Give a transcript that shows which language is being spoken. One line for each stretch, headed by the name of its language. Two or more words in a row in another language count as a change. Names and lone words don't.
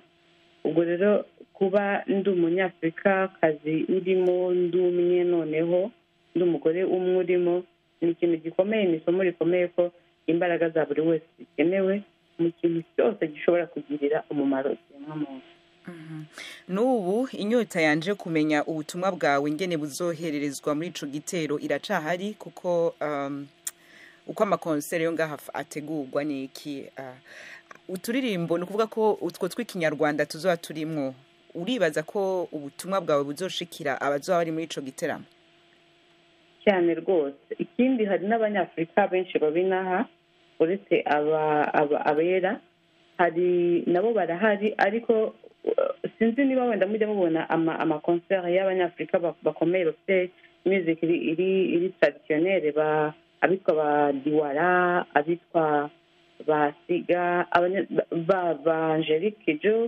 Kinyarwanda: Ubwo rero kuba ndi umunyafurika kazi urimo, ndi umwe, noneho ndi umugore umwe urimo, ni ikintu gikomeye, ni isomo rikomeye ko imbaraga za buri wese zikenewe mu kintu cyose gishobora kugirira umumaro ikiremwamuntu.
Rundi: N'ubu inyota yanje kumenya ubutumwa bwawe ingene buzohererezwa muri ico gitero iracahari, kuko uko amakonsere yo ngaha ategurwa niki uturirimbo, ni ukuvuga ko utwo tw'ikinyarwanda tuzoba turimwo. Uribaza ko ubutumwa bwawe buzoshikira abazoba bari muri ico giteramo?
Kinyarwanda: Cyane rwose. Ikindi hari n'Abanyafurika benshi babinaha uretse abera, hari nabo barahari, ariko sinzi niba wenda mujya mubona amakonsere y'Abanyafurika bakomeye bafite music iri traditionnelle, abitwa ba Diwara, abitwa ba Siga, ba Angelique Jo.